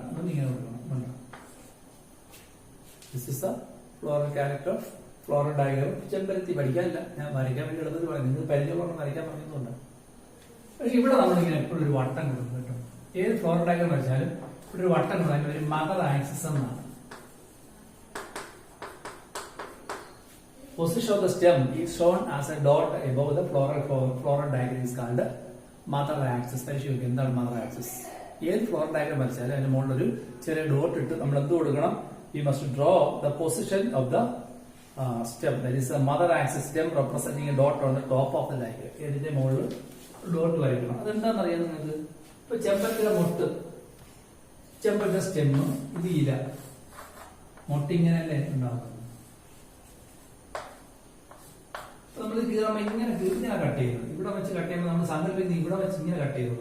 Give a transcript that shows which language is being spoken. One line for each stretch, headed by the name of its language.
Malayalam: അതൊന്നും ഇങ്ങനെ കൊടുക്കണം.
English: This is a floral character of floral diagram.
Malayalam: ചെമ്പരത്തി പഠിക്കാനില്ല, ഞാൻ വരയ്ക്കാൻ വേണ്ടി എടുത്തിട്ട് പറയാം. നിങ്ങൾ പരിചയപ്പെടണം, വരയ്ക്കാൻ പറഞ്ഞതുകൊണ്ട്. പക്ഷെ ഇവിടെ നമ്മളിങ്ങനെ എപ്പോഴും ഒരു വട്ടം കൊടുക്കും കേട്ടോ. ഏത് ഫ്ലോറൽ ഡയഗ്രം വരച്ചാലും ഇവിടെ ഒരു വട്ടം കൊടുക്കാൻ ഒരു മദർ ആക്സിസ് എന്നാണ്.
English: Position of the stem is shown as a dot above the floral diagram is called mother axis.
Malayalam: പരിശോധിക്കുക എന്താണ് മദർ ആക്സിസ്. ഏത് ഫ്ലോറൽ ഡയഗ്രം വരച്ചാലും അതിന് മുകളിൽ ഒരു ചെറിയ ഡോട്ട് ഇട്ട് നമ്മൾ എന്ത് കൊടുക്കണം?
English: We must draw the position of the stem. That is the mother axis stem representing a dot on the top of the diagram.
Malayalam: ഇതിന്റെ മുകളിൽ ഡോട്ട് വരയ്ക്കണം. അതെന്താണെന്ന് അറിയാം നിങ്ങൾക്ക്? ഇപ്പൊ ചെമ്പരത്തിയുടെ മൊട്ട്, ചെമ്പരത്തിയുടെ സ്റ്റെം, ഇത് ഇല, മൊട്ടിങ്ങനല്ലേ ഉണ്ടാകുന്നത്. നമ്മൾ കീറുമ്പോൾ ഇങ്ങനെ കട്ട് ചെയ്യുന്നത്. ഇവിടെ വെച്ച് കട്ട് ചെയ്യുമ്പോൾ നമ്മൾ സങ്കല്പിക്കുന്നത് ഇവിടെ വെച്ച് ഇങ്ങനെ കട്ട് ചെയ്തു.